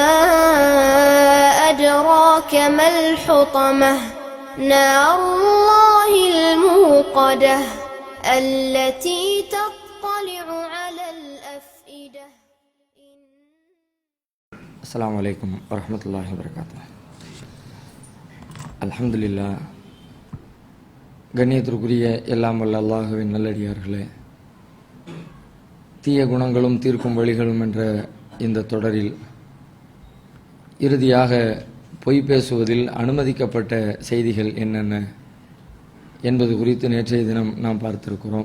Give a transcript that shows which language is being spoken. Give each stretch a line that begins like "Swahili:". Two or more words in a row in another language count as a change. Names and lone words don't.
Arabic: أدراك ما الحطمة نار الله الموقدة التي تطلع على الأفئدة. السلام عليكم ورحمة الله وبركاته.
Tamil: அல்ஹம்துலில்லாஹ். கண்ணியத்திற்குரிய எல்லாம் வல்ல அல்லாஹுவின் நல்லடியார்களே, தீய குணங்களும் தீர்க்கும் வழிகளும் என்ற இந்த தொடரில் இறுதியாக பொய் பேசுவதில் அனுமதிக்கப்பட்ட செய்திகள் என்னென்ன என்பது குறித்து நேற்றைய தினம் நாம் பார்த்திருக்கிறோம்.